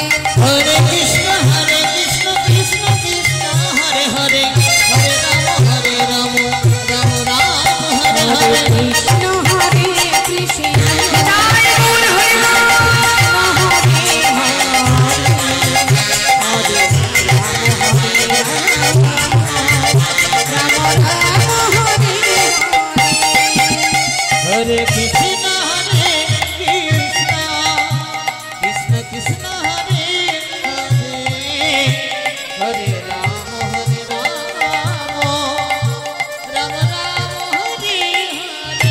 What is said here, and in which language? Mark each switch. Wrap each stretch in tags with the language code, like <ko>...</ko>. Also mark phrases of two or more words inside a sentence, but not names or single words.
<sa>হরে কৃষ্ণ কৃষ্ণ কৃষ্ণ হরে হরে হরে রাম রাম রাম হরে হরে কৃষ্ণ হরে কৃষ্ণ হরে হরে हरे कृष्ण कृष्ण कृष्ण हरे हरे हरे राम राम राम हरे हरे।</sa>